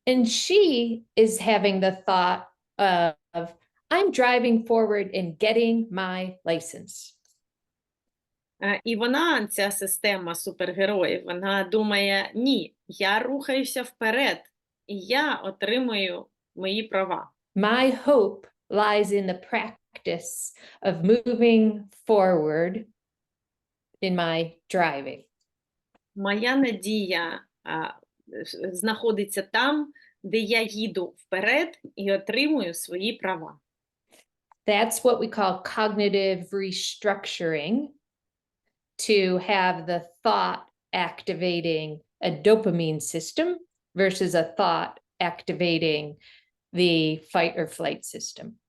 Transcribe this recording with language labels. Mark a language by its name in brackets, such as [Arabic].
[English] And she is having the thought of, I'm driving forward and getting my license. [Ukrainian] І вона, ця система супергероїв, вона думає, ні, я рухаюся вперед, і я отримую мої права. [English] My hope lies in the practice of moving forward in my driving. [Ukrainian] Моя надія знаходиться там, де я їду вперед і отримую свої права. [English] That's what we call cognitive restructuring, to have the thought activating a dopamine system versus a thought activating the fight or flight system.